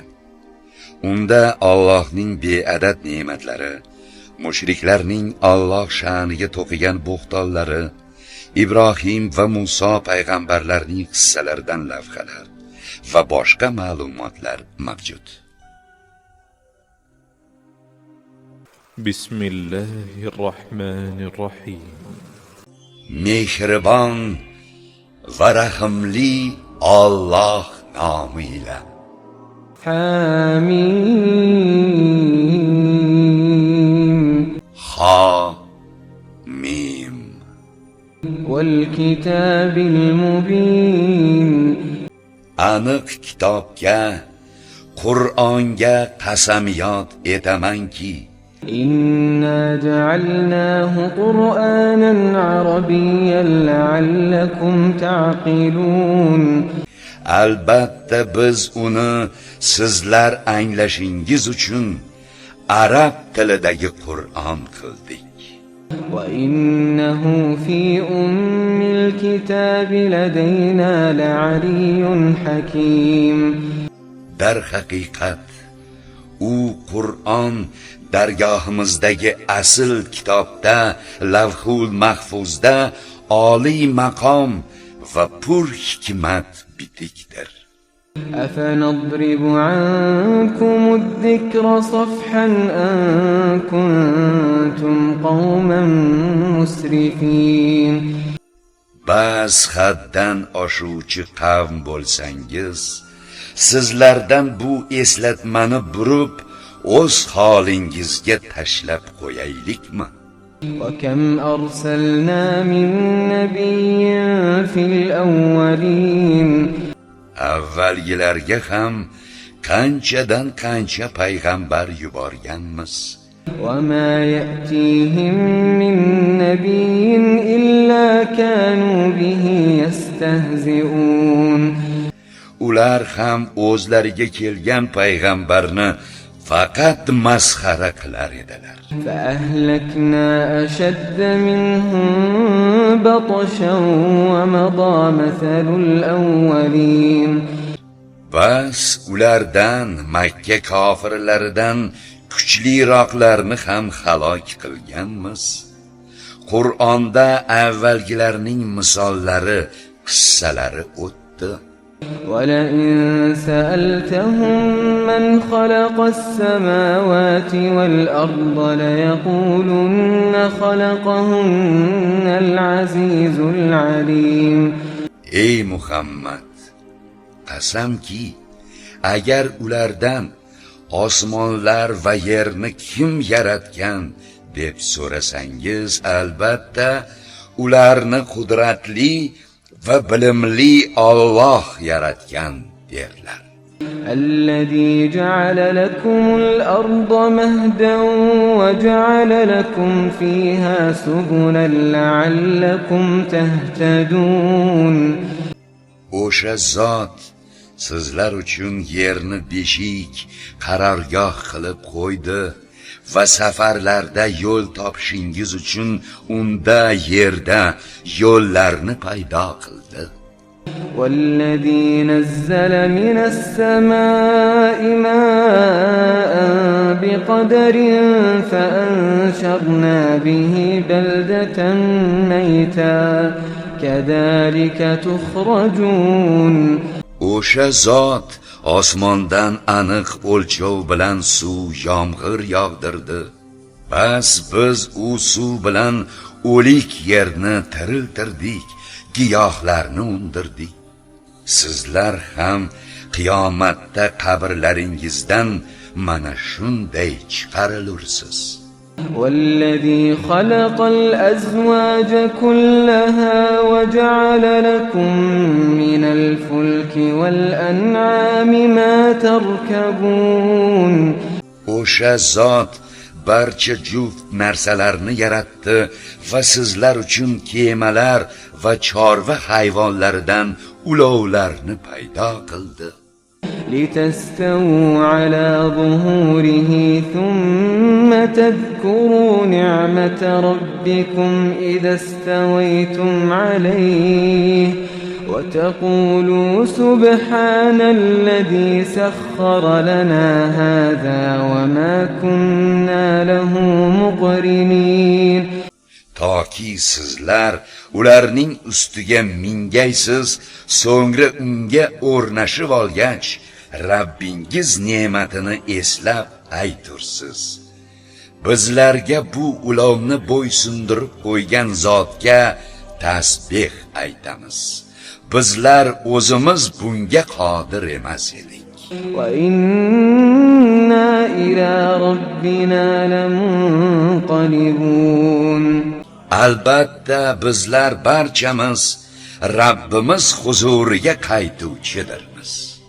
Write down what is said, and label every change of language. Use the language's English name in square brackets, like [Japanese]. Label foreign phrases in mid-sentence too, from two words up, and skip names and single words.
[Uzbek] Unda Allohning beadad ne'matlari, mushriklarning Alloh sha'niga to'qigan bo'xtonlari, Ibrohim va Muso payg'ambarlarning qissalaridan lavhalar va boshqa ma'lumotlar mavjud. [Arabic] Bismillahirrohmanirrohim. [Uzbek] Mehribon va rahimli Alloh nomi ila. [Arabic] Hamim. حا ميم. والكتاب المبين. [Uzbek] Aniq kitobga, Qur'onga qasamyod etamanki, [Arabic] إنا جعلناه قرآنا عربيا لعلكم تعقلون. [Uzbek] albatta biz uni sizlar anglashingiz uchun arab tilidagi Qur'on qildik. [Arabic] وإنه في أم الكتاب لدينا لعلي حكيم. [Uzbek] Dar haqiqat u Qur'on dargohimizdagi asl kitobda, lavhul mahfuzda oliy maqom va pur hikmat bitikdir. [Arabic] أفنضرب عنكم الذكر صفحا أن كنتم قوما مسرفين. [Uzbek] Bas haddan oshuvchi qavm bo'lsangiz, sizlardan bu eslatmani burib, o'z holingizga tashlab qo'yaylikmi? [Arabic] وكم أرسلنا من نبي في الأولين. [Uzbek] Avvalgilarga ham qanchadan qancha payg'ambar yuborganmiz. [Arabic] وما يأتيهم من نبي إلا كانوا به يستهزئون. [Uzbek] Ular ham o'zlariga kelgan payg'ambarni faqat masxara qilar edilar. [Arabic] فأهلكنا أشد منهم بطشا ومضى مثل الأولين. [Uzbek] Bas ulardan, Makka kofirlaridan kuchliroqlarni ham halok qilganmiz. Qur'onda avvalgilarning misollari, qissalari o'tdi. [Arabic] ولئن سألتهم من خلق السماوات والأرض ليقولن خلقهن العزيز العليم. [Uzbek] Ey Muhammad, qasamki, agar ulardan osmonlar va yerni kim yaratgan deb so'rasangiz, albatta ularni qudratli va bilimli Alloh yaratgan derlar. [Arabic] الذي جعل لكم الأرض مهدا وجعل لكم فيها سبلا لعلكم تهتدون. [Uzbek] O'sha zot sizlar uchun yerni beshik, qarorgoh qilib qo'ydi va safarlarda yo'l topishingiz uchun unda yerda yo'llarni paydo qildi. [Arabic] والذي نزل من السماء ماء بقدر فأنشرنا به بلدة ميتا كذلك تخرجون. [Uzbek] O'sha zot osmondan aniq o'lchov bilan suv, yomg'ir yog'dirdi. Bas biz u suv bilan o'lik yerni tiriltirdik, giyohlarni undirdik. Sizlar ham qiyomatda qabrlaringizdan mana shunday chiqarilursiz. [Arabic] والذي خلق الأزواج كلها وجعل لكم من الفلك والأنعام ما تركبون. [Uzbek] O'sha zot barcha juft narsalarni yaratdi va sizlar uchun kemalar va chorva hayvonlaridan ulovlarni paydo qildi. [Arabic] لتستووا على ظهوره ثم تذكروا نعمة ربكم إذا استويتم عليه وتقولوا سبحان الذي سخر لنا هذا وما كنا له مقرنين. [Uzbek] Toki sizlar ularning ustiga mingaysiz, so'ngra unga o'rnashib olgach, Rabbingiz ne'matini eslab aytursiz. Bizlarga bu ulovni bo'ysundirib qo'ygan zotga tasbih aytamiz. Bizlar o'zimiz bunga qodir emas edik. [Arabic] وَإِنَّا إِلَى رَبِّنَا لَمُنْقَلِبُونَ. [Uzbek] Albatta bizlar barchamiz Rabbimiz huzuriga qaytuvchidirmiz.